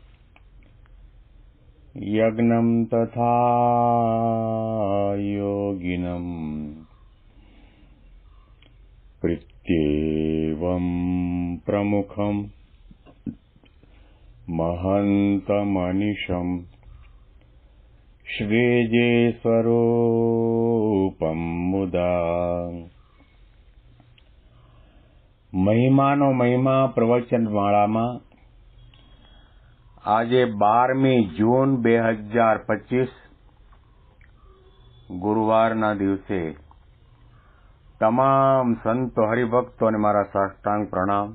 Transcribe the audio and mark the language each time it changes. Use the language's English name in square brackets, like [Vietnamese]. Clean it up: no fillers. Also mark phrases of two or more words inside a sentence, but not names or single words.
[Sanskrit] यज्ञं तथा योगिनं प्रत्येवं प्रमुखं महन्तमनिशं श्रीजेस्वरूपं मुदा [Gujarati] મહિમાનો મહિમા પ્રવચનમાળામાં આજે 12મી જૂન 2025 ગુરુવારના દિવસે તમામ સંતો હરિભક્તોને મારા સાષ્ટાંગ પ્રણામ.